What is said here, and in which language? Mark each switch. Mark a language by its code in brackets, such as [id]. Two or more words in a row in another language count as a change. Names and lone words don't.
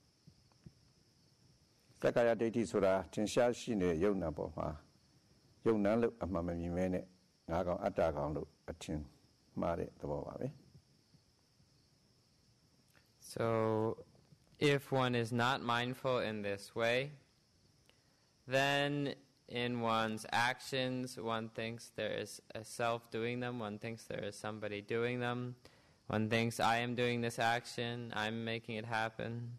[my] စက္ကာယဒိဋ္ဌိဆိုတာထင်ရှားရှိနေတဲ့ယုံနာပေါ်မှာယုံနာလို့အမှန်မမြင်မဲနဲ့ငါကောင်အတ္တကောင်လို့အထင်မှားတဲ့သဘောပါပဲ [en] So if one is not mindful in this way, then in one's actions one thinks there is a self doing them, one thinks there is somebody doing them, one thinks I am doing this action, I'm making it happen.